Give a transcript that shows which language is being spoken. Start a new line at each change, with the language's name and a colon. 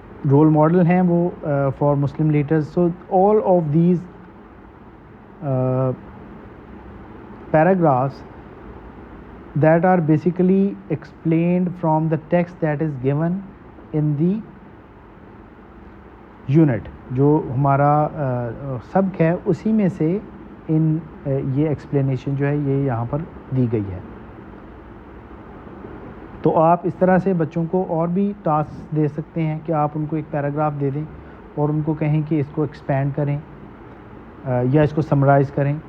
Urdu: Role model ہیں وہ for Muslim leaders.
English: So all of these paragraphs that are basically explained from the text that is given in the unit.
Urdu: جو ہمارا سبق ہے اسی میں سے یہ ایکسپلینیشن جو ہے یہ یہاں پر دی گئی ہے. تو آپ اس طرح سے بچوں کو اور بھی ٹاسک دے سکتے ہیں کہ آپ ان کو ایک پیراگراف دے دیں اور ان کو کہیں کہ اس کو ایکسپینڈ کریں یا اس کو سمرائز کریں.